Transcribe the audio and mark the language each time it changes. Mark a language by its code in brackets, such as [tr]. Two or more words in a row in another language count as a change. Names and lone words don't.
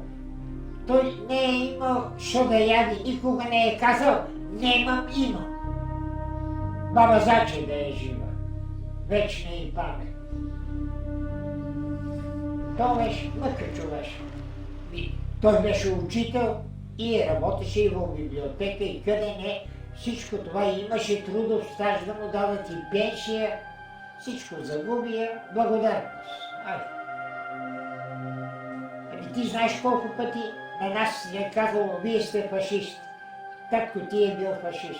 [mk] Тој не е имал што да јади, никога не е казал, немам, имам. Баба Заче да е жива, вечна и памет. Тоа беше мъка човеш. Тој беше учител и работеше и во библиотека и къде не. [bg] Всичко това имаше трудов стаж да му дадат и пенсия. Всичко загуби я, благодарност. Айде. Ти знаеш колко пъти на нас е казало, вие сте фашисти. Татко ти е бил фашист.